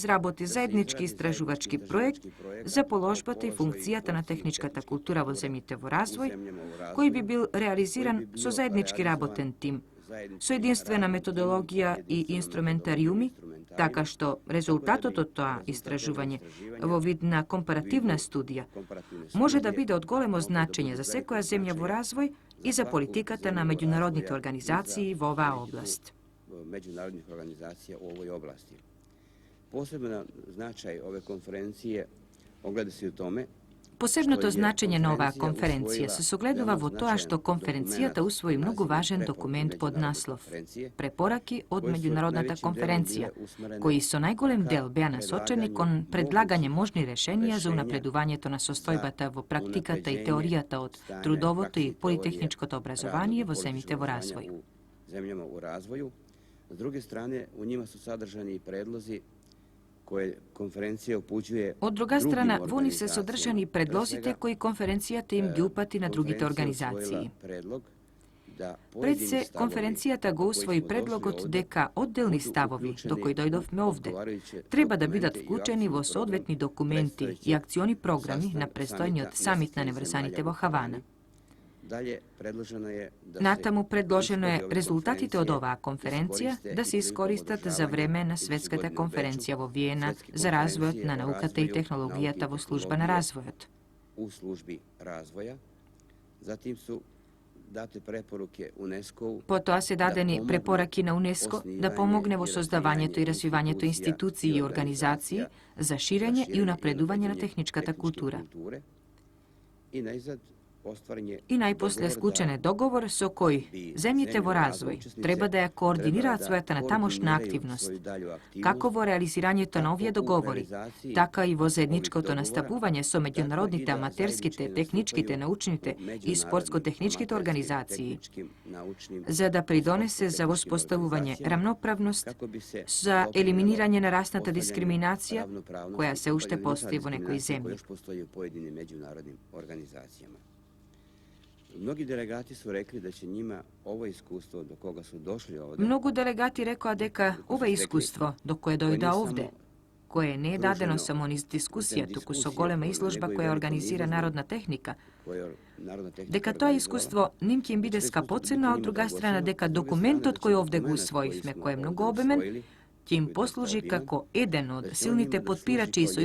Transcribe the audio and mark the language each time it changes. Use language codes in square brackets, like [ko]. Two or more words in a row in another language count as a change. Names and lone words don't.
[mk] изработи заеднички истражувачки проект за положбата и функцијата на техничката култура во земјите во развој, кој би бил реализиран со заеднички работен тим, со единствена методологија и инструментариуми, така што резултатот од тоа истражување во вид на компаративна студија може да биде од големо значење за секоја земја во развој и за политиката на меѓународните организации во оваа област. [sr] Međunarodnih organizacija u ovoj oblasti. Posebno značaj ove konferencije ogleda se u tome [mk] Посебното значење на оваа конференција се согледува во тоа што конференцијата усвои многу важен документ под наслов Препораки од меѓународната конференција, кои со најголем дел беа насочени кон предлагање можни решенија за унапредувањето на состојбата во практиката и теоријата од трудовото и политехничкото образование во земјите во развој. [sr] Земјama u razvoju. S druge strane, u njima su sadržani i predlozi koje konferencija upućuje [mk] Од друга страна, во нив се содржани предлозите кои конференцијата им ги упати на другите организации. Пред се, конференцијата го усвои предлогот дека одделни ставови, до кои дојдовме овде, треба да бидат вклучени во соодветни документи и акциони програми на престојниот самит на неврзаните во Хавана. Натаму предложено е резултатите од оваа конференција да се искористат за време на Светската конференција во Виена за развојот на науката и технологијата во служба на развојот. [sr] U službi razvoja. Zatim su date preporuke UNESCO-u [mk] Потоа се дадени препораки на УНЕСКО да помогне во создавањето и развивањето институции и организации за ширење и унапредување на техничката култура. И најпосле склучен е договор со кој земјите во развој треба да ја координираат својата натамошна активност, како во реализирањето на овие договори, така и во заедничкото настапување со меѓународните аматерските, техничките, научните и спортско-техничките организации, за да придонесе за воспоставување рамноправност, за елиминирање на расната дискриминација, која се уште постои во некои земји. [sr] Mnogi delegati su rekli da će njima ovo iskustvo do koga su došli ovde... [mk] Многу делегати рекоа дека ова искуство до кое дојда овде, кое не е дадено само низ дискусија, туку со голема изложба која организира Народна техника, дека тоа искуство ним ќе им биде скапоцено, а од друга страна дека документот кој овде го усвоивме, кој е многу обемен, ќе им послужи како еден од силните подпирачи и